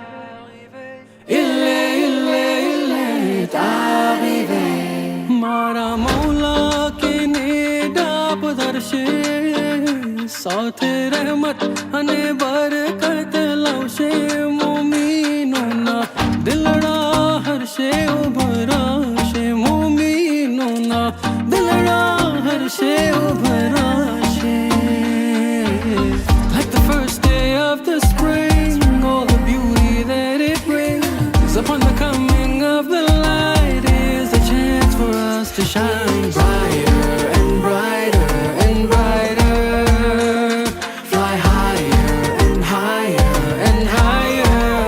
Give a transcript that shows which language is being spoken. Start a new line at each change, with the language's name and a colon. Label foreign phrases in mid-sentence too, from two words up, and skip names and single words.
French: Il est arrivé.
Gujarati: મારા મૌલા કે નેડા પધારશે, સાથ રહમત અને બરકત લાવશે. મુઅમિનોના દિલ દા હરખે ઉભરાશે. મુઅમિનોના દિલ દા હરખે ઉભરાશે.
English: Like the first day of the spring, all the beauty that it brings. Upon the coming of the light is a chance for us to shine brighter and brighter and brighter. Fly higher and higher and higher.